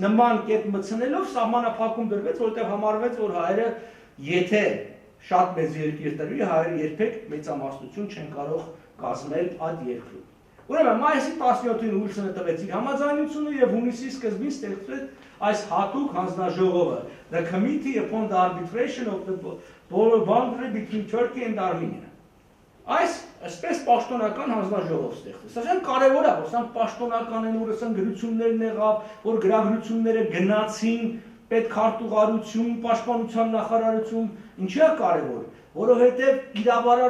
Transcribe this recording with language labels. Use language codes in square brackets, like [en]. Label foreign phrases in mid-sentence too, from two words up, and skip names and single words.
[hy] նման կետ մտցնելով սահմանափակում դրվեց, որտեղ համարվեց, որ հայերը եթե շատ մեծ երկիր տրվի, հայերը երբեք մեծամասնություն չեն կարող կազմել այդ երկրում։ Ուրեմն մայիսի 17-ին Ուիլսոնը տվեց իր համաձայնությունը եւ հունիսի սկզբին ստեղծվեց այս հատուկ հանձնաժողովը, [en] the Committee upon the Arbitration of the Border Boundary between Turkey and Armenia։ [hy] Այսպես պաշտոնական հանձնաժողով ստեղծվեց։ Սա շատ կարևոր է, որ սա պաշտոնական են, որ ասեն գրություններն եղավ, որ գրագրությունները գնացին պետքարտուղարություն, պաշտպանության նախարարություն, ինչի է կարևոր, որովհետև իրավարար